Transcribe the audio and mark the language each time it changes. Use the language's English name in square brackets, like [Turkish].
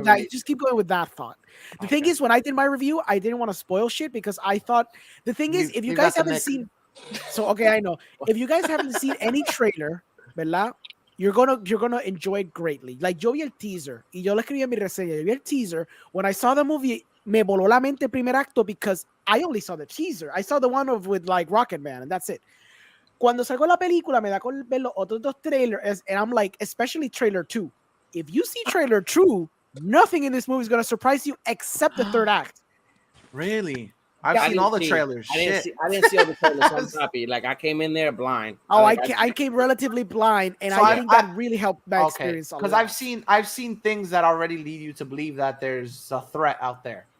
[English] Just keep going with that thought. The thing is, when I did my review, I didn't want to spoil shit, because I thought the thing is, if you guys haven't seen, I know if you guys haven't seen any trailer, [Spanish] ¿verdad? [English] You're gonna enjoy it greatly. Like, [Spanish] yo vi el teaser y yo le escribí en mi reseña. Yo vi el teaser. [English] When I saw the movie, [Spanish] me voló la mente primer acto, [English] because I only saw the teaser. I saw the one with like Rocket Man, and that's it. [Spanish] Cuando salgo la película, me da con ver los otros dos trailers, [English] and I'm like, especially trailer 2. If you see trailer 2, nothing in this movie is gonna surprise you except the third act. Really? I've seen all the trailers. I didn't see all the trailers. So I'm happy. Like, I came in there blind. Oh, I came relatively blind, and I think that really helped my experience. Because I've seen things that already lead you to believe that there's a threat out there.